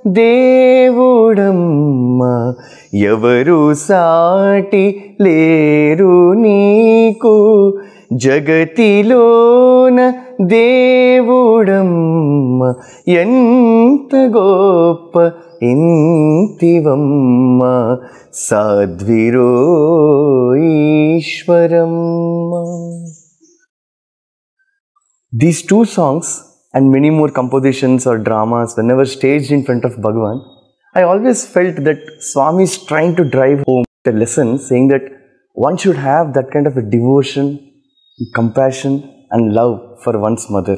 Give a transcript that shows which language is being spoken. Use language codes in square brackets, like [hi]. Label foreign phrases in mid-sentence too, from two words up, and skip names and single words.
[te] దేవుడమ్మ యావరు సాటి లేరు నీకు జగతిలోన దేవుడమ్మ ఎంత గొప్ప ఇంటివమ్మ సద్విరో ఈశ్వరమ్మ. [en] These two songs and many more compositions or dramas, whenever staged in front of Bhagavan, I always felt that Swami is trying to drive home the lesson, saying that one should have that kind of a devotion, compassion and love for one's mother.